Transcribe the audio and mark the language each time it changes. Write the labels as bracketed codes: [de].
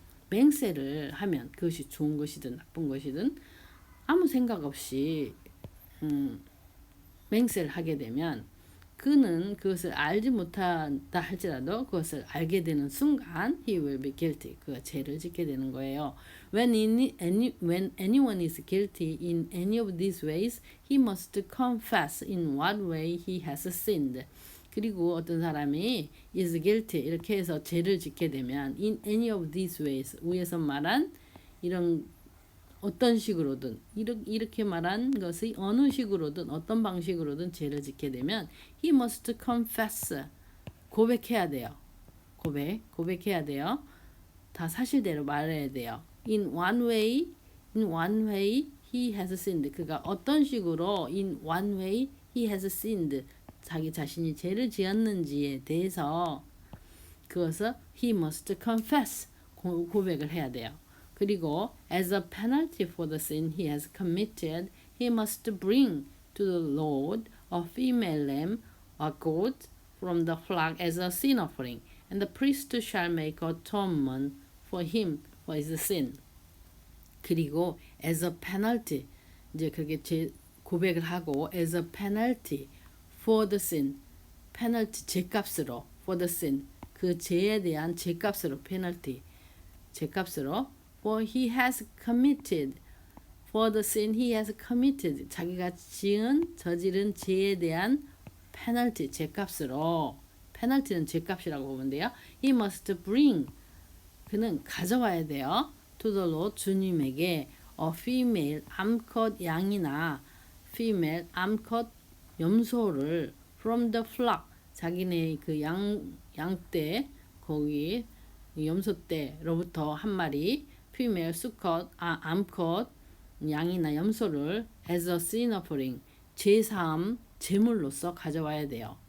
[ko] 맹세를 하면 그것이 좋은 것이든 나쁜 것이든 아무 생각 없이 맹세를 하게 되면 그는 그것을 알지 못한다 할지라도 그것을 알게 되는 순간 [en] he will be guilty. [ko] 그가 죄를 짓게 되는 거예요. [en] When anyone is guilty in any of these ways, he must confess in what way he has sinned. [ko] 그리고 어떤 사람이 [en] is guilty [ko] 이렇게 해서 죄를 짓게 되면 [en] in any of these ways [ko] 위에서 말한 이런 어떤 식으로든 이렇게 말한 것이 어느 식으로든 어떤 방식으로든 죄를 짓게 되면 [en] he must confess [ko] 고백해야 돼요. 고백해야 돼요. 다 사실대로 말해야 돼요. [en] in one way he has sinned. [ko] 그가 어떤 식으로 [en] in one way he has sinned. [ko] 자기 자신이 죄를 지었는지에 대해서 그것을 [en] he must confess [ko] 고백을 해야 돼요. 그리고 [en] as a penalty for the sin he has committed, he must bring to the Lord a female lamb, a goat from the flock as a sin offering, and the priest shall make atonement for him for his sin. [ko] 그리고 [en] as a penalty [ko] 이제 그렇게 고백을 하고 [en] as a penalty for the sin, penalty [ko] 죄값으로 [en] for the sin [ko] 그 죄에 대한 죄값으로 [en] penalty 죄값으로 for he has committed for the sin he has committed [ko] 자기가 저지른 죄에 대한 [en] penalty [ko] 죄값으로 penalty는 죄값이라고 보면 돼요. [en] he must bring [ko] 그는 가져와야 돼요. [en] to the Lord [ko] 주님에게 [en] a female [ko] 암컷 양이나 female 암컷 염소를 [en] from the flock [ko] 자기네 그 양떼 거기 염소떼로부터 한 마리 female 수컷 암컷 양이나 염소를 [en] as a sin offering [ko] 제사함 제물로서 가져와야 돼요.